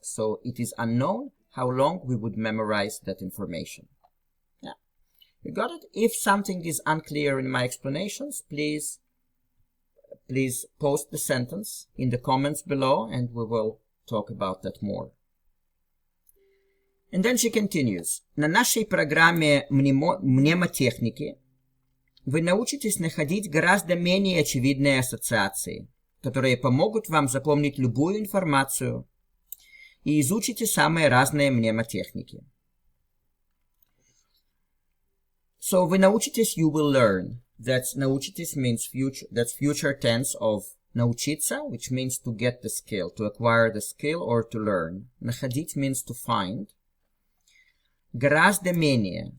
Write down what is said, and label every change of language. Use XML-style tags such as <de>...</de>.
<en>So it is unknown how long we would memorize that information. Yeah. You got it? If something is unclear in my explanations, please post the sentence in the comments below and we will talk about that more. And then she continues.</en> <ru>На нашей программе мнемотехники вы научитесь находить гораздо менее очевидные ассоциации, которые помогут вам запомнить любую информацию, и изучите самые разные мнемотехники.</ru> <en>So</en> <ru>вы научитесь,</ru> <en>you will learn. That's научитесь means future, that's future tense of научиться, which means to get the skill, to acquire the skill or to learn. Находить means to find.</en> <ru>Гораздо менее.</ru>